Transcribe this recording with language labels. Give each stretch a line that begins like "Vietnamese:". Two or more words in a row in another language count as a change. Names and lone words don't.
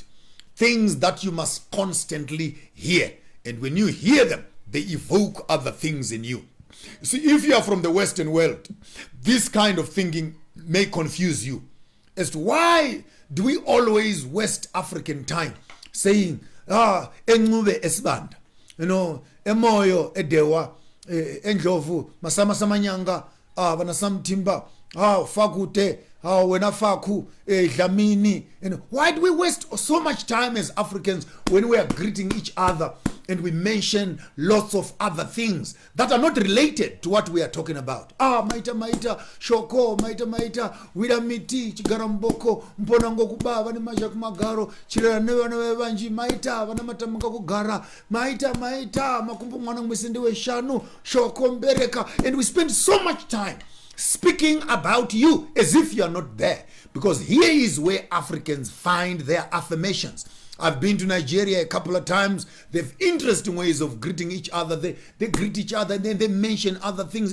English: Things that you must constantly hear. And when you hear them, they evoke other things in you. You see, if you are from the Western world, this kind of thinking may confuse you as to why do we always waste African time saying,
North Ndebele: enqube esibanda, emoyo edewa, endlovu, masama samanyanga, bana samtimba, fakute, wena faku, dlamini.
English: Why do we waste so much time as Africans when we are greeting each other and we mention lots of other things that are not related to what we are talking about?
Shona: Maita, shoko, maita, wida miti, chigaramboko, mponango kubaba, ni maja kumagaro, chilera newe wanji, maita, wanamata mga kugara, maita, makumpu mwana mwesendewe shanu, shoko mbereka.
English: And we spend so much time speaking about you as if you are not there, because here is where Africans find their affirmations. I've been to Nigeria a couple of times. They have interesting ways of greeting each other. They greet each other and then they mention other things.